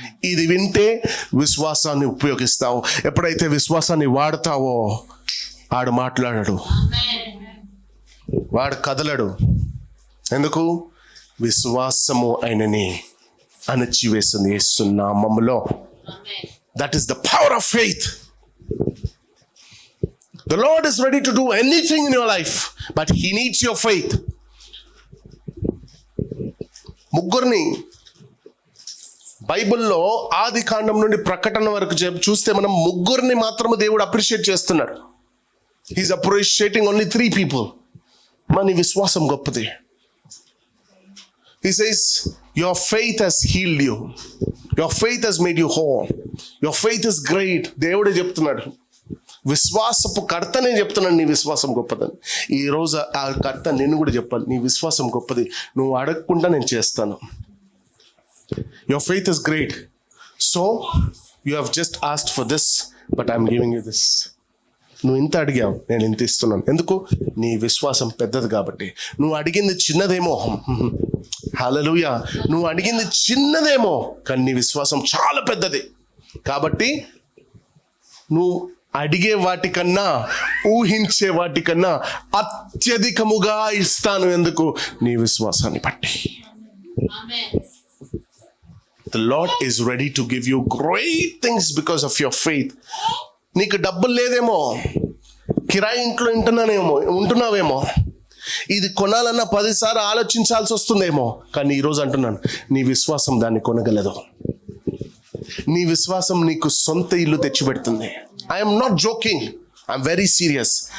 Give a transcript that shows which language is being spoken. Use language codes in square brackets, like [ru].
[te] ఇది వింటే విశ్వాసాన్ని ఉపయోగిస్తావు. ఎప్పుడైతే విశ్వాసాన్ని వాడతావో ఆడు మాట్లాడడు, వాడు కదలడు. ఎందుకు? విశ్వాసము ఆయనని అణచివేస్తుంది యేసు నామములో. [en] That is the power of faith. The Lord is ready to do anything in your life, but He needs your faith. [te] ముగ్గురిని బైబిల్లో ఆది కాండం నుండి ప్రకటన వరకు చూస్తే మనం ముగ్గురిని మాత్రమే దేవుడు అప్రిషియేట్ చేస్తున్నారు. [en] He's appreciating only 3 people. [te] మన విశ్వాసం గొప్పది. [en] He says, your faith has healed you, your faith has made you whole, your faith is great. [te] దేవుడే చెప్తున్నాడు, విశ్వాసపు కర్తనే చెప్తున్నాడు నీ విశ్వాసం గొప్పదని. ఈరోజు ఆ కర్త నేను కూడా చెప్పాలి, నీ విశ్వాసం గొప్పది, నువ్వు అడగకుండా నేను చేస్తాను. [en] Your faith is great, so you have just asked for this, but I'm giving you this. [te] నువ్వు ఇంత అడిగావు, నేను ఇంత ఇస్తున్నాను. ఎందుకు? నీ విశ్వాసం పెద్దది కాబట్టి. నువ్వు అడిగింది చిన్నదేమో, హల్లెలూయా, నువ్వు అడిగింది చిన్నదేమో, కానీ నీ విశ్వాసం చాలా పెద్దది. కాబట్టి నువ్వు అడిగే వాటికన్నా, ఊహించే వాటికన్నా అత్యధికముగా ఇస్తాను. ఎందుకు? నీ విశ్వాసాన్ని బట్టి. [en] The Lord is ready to give you great things because of your faith. [te] నీకు డబ్బులు లేదేమో, కిరాయి ఇంట్లో ఉంటున్నావేమో, ఇది కొనాలన్నా 10 సార్లు ఆలోచించాల్సి వస్తుందేమో, కానీ ఈరోజు అంటున్నాను, నీ విశ్వాసం దాన్ని కొనగలదు. నీ విశ్వాసం నీకు సొంత ఇల్లు తెచ్చిపెడుతుంది. [en] I'm not joking, I'm very serious.